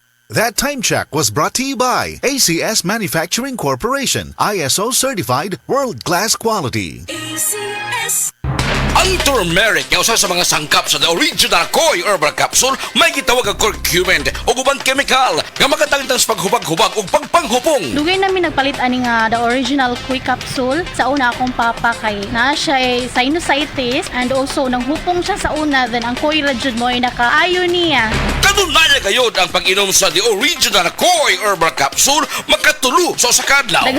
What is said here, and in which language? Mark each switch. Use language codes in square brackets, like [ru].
[en] That time check was brought to you by ACS Manufacturing Corporation, ISO certified world-class quality. ACS. [ceb] Ang turmeric nga usa sa mga sangkap sa the original Koi Herbal Capsule may gitawag ang curcumin o ubang chemical nga makatangtang sa paghubag-hubag o pagpanghupong. Dugay namin nagpalit ani nga the original Koi capsule sa una akong papa kay na siya ay sinusitis and also nang hupong siya sa una then ang Koi ra jud mo ay nakaayo niya. Kanunay gayud ang pag-inom sa the original Koi Herbal Capsule makatulo sa usa ka adlaw.